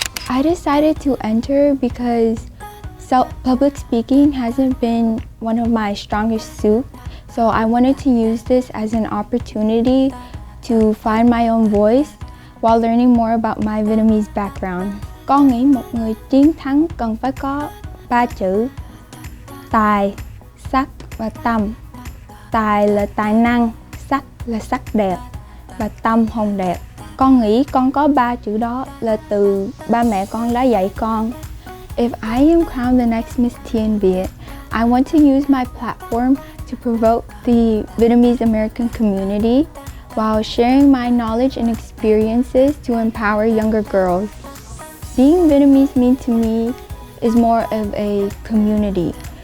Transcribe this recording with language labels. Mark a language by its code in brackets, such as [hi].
[en] I decided to enter because public speaking hasn't been one of my strongest suits, so I wanted to use this as an opportunity to find my own voice while learning more about my Vietnamese background. [vi] Con nghĩ một người chiến thắng cần phải có 3 chữ: tài, sắc và tâm. Tài là tài năng, sắc là sắc đẹp và tâm hồn đẹp. Con nghĩ con có 3 chữ đó là từ ba mẹ con đã dạy con. [en] If I am crowned the next Miss Teen Viet, I want to use my platform to promote the Vietnamese American community while sharing my knowledge and experiences to empower younger girls. Being Vietnamese means to me is more of a community.